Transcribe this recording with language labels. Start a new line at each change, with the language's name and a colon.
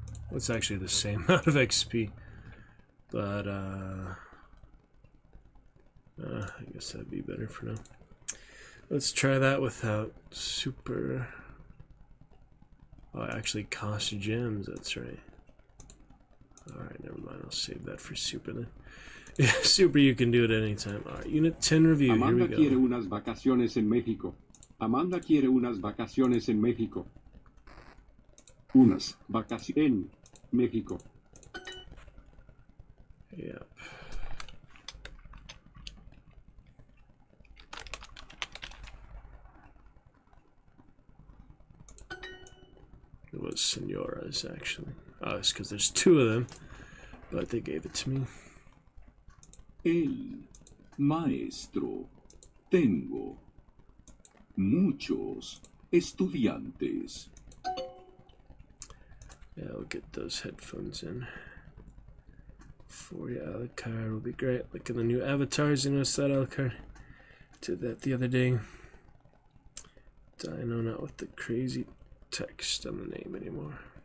English: Well, it's actually the same amount of XP. But, I guess that'd be better for now. Let's try that without super... Oh, it actually costs gems, that's right. Alright, never mind, I'll save that for super then. Yeah, super, you can do it anytime. Alright, Unit 10 review, here
Spanish: Amanda
English: we
Spanish: quiere
English: go.
Spanish: unas vacaciones en México. Amanda quiere unas vacaciones en México. Unas vacaciones en México.
English: Yep. It was Senora's, actually. Oh, it's because there's two of them, but they gave it to me.
Spanish: El maestro. Tengo muchos estudiantes.
English: Yeah, I'll get those headphones in. For you, Alucard will be great. Look at the new avatars, you notice that, Alucard? Did that the other day. Dino, not with the crazy text on the name anymore.